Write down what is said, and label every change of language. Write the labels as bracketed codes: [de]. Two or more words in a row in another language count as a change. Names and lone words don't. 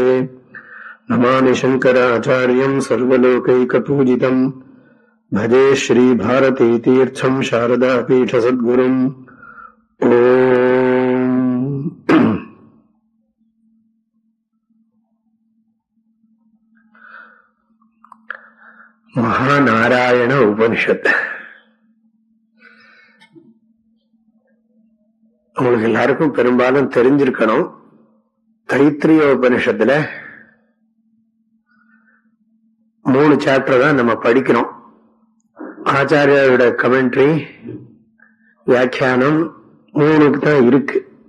[sa] नमामि शंकराचार्यं सर्वलोकैकपूजितं भजे श्री भारतीतीर्थं शारदापीठ सद्गुरुम्. ओम महानारायण उपनिषत्. [ta] உங்களுக்கு எல்லாருக்கும் பெரும்பாலும் தெரிஞ்சிருக்கணும். தைத்திரிய உபனிஷத்துல 3 சாப்டர் தான் நம்ம படிக்கிறோம். ஆச்சாரியோட கமெண்ட்ரி வியாக்கியானம் 3க்கு தான் இருக்கு.